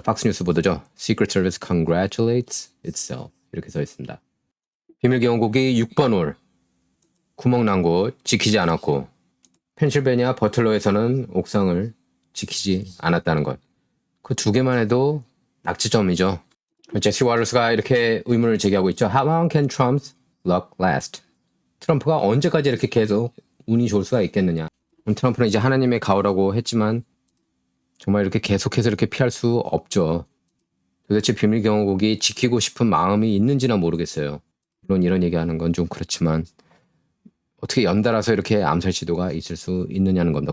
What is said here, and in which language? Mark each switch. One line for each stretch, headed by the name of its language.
Korean: 팍스뉴스 보도죠.
English: Secret Service congratulates itself.
Korean: 이렇게 써 있습니다. 비밀경호국이 6번 홀 구멍 난 곳 지키지 않았고 펜실베니아 버틀러에서는 옥상을 지키지 않았다는 것. 그 두 개만 해도 낙지점이죠. 제시 와르스가 이렇게 의문을 제기하고 있죠.
English: How long can Trump's luck last?
Korean: 트럼프가 언제까지 이렇게 계속 운이 좋을 수가 있겠느냐. 트럼프는 이제 하나님의 가호라고 했지만 정말 이렇게 계속해서 이렇게 피할 수 없죠. 도대체 비밀경호국이 지키고 싶은 마음이 있는지는 모르겠어요. 물론 이런 얘기하는 건 좀 그렇지만 어떻게 연달아서 이렇게 암살 시도가 있을 수 있느냐는 겁니다.